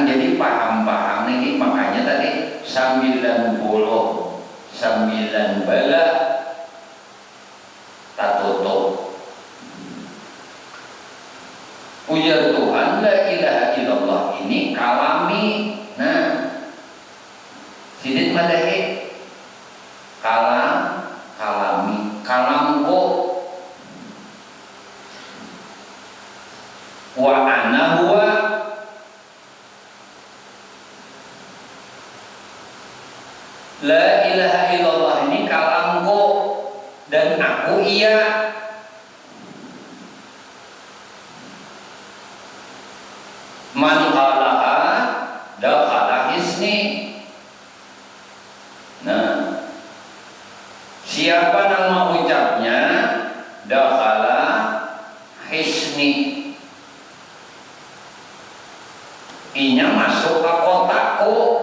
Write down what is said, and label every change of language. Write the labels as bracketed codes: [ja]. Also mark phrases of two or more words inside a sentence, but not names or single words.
[bjn] Jadi paham-paham ini makanya tadi 99 bala tak tutup. Ujar Tuhan [ar] لا إله إلا الله [bjn] ini kalami. Nah sidit madahi kalami kalamku [ar] وأنا هو لا إله إلا الله [bjn] ini kalamku dan aku iya. [ar] من قالها دخل حصني. [bjn] Nah, siapa yang mengucapnya [ar] دخل حصني, [bjn] inya masuk ke kotaku.